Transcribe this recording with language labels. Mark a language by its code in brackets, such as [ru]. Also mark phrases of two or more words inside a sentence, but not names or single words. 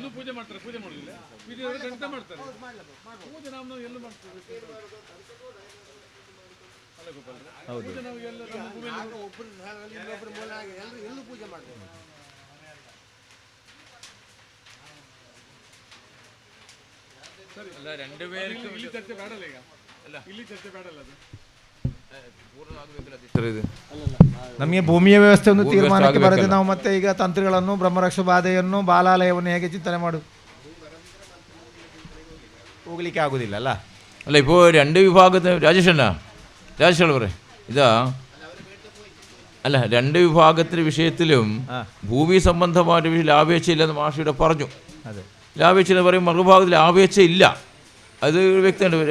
[kn] ಇನ್ನೂ ಪೂಜೆ ಮಾಡ್ತಾರೆ, ಪೂಜೆ ಮಾಡೋದಿಲ್ಲ, ಪೂಜೆ ಖಂಡಿತ ಮಾಡ್ತಾರೆ. ಪೂಜೆ ನಾವು ಎಲ್ಲೂ ಮಾಡ್ತೇವೆ ಅಲ್ಲ ಗೋಪಾಲ, ಪೂಜೆ ನಾವು ಎಲ್ಲ ನಮ್ಮ ಭೂಮಿಯಲ್ಲಿ ಒಬ್ಬರು ಇನ್ನೊಬ್ಬರು ಮೂಲ ಆಗಿ ಎಲ್ಲರೂ ಪೂಜೆ ಮಾಡ್ತಾರೆ. ಸರಿ [ml] അല്ല രണ്ടുപേർക്കും [kn] ಇಲ್ಲಿ ಚರ್ಚೆ ಬೇಡಲ್ಲ ಈಗ, ಅಲ್ಲ ಇಲ್ಲಿ ಚರ್ಚೆ ಬೇಡಲ್ಲ ಅದು ಪೂರ್ಣ ಆಗಬೇಕಲ್ಲ ಅಧ್ಯಕ್ಷರೇ ಇದು. ನಮಗೆ ಭೂಮಿಯ ವ್ಯವಸ್ಥೆ ಒಂದು ತೀರ್ಮಾನಕ್ಕೆ ಬರದೆ ನಾವು ಮತ್ತೆ ಈಗ ತಂತ್ರಗಳನ್ನು ಬ್ರಹ್ಮರಕ್ಷ ಬಾಧೆಯನ್ನು ಬಾಲಾಲಯವನ್ನು ಹೇಗೆ ಚಿಂತನೆ ಮಾಡು ಹೋಗ್ಲಿಕ್ಕೆ ಆಗುದಿಲ್ಲ ಅಲ್ಲ. [ml] അല്ല ഇപ്പോൾ രണ്ട് വിഭാഗത്തിന് രാജേഷ് പറ ഇതാ അല്ല രണ്ട് വിഭാഗത്തിൻ്റെ വിഷയത്തിലും ഭൂമി സംബന്ധമായിട്ട് ലാഭേച്ഛയില്ലെന്ന് മാഷിയുടെ പറഞ്ഞു. ലാഭേച്ഛ പറയും മറുഭാഗത്തിൽ ലാഭേച്ഛ ഇല്ല, അത് വ്യക്തമുണ്ട്.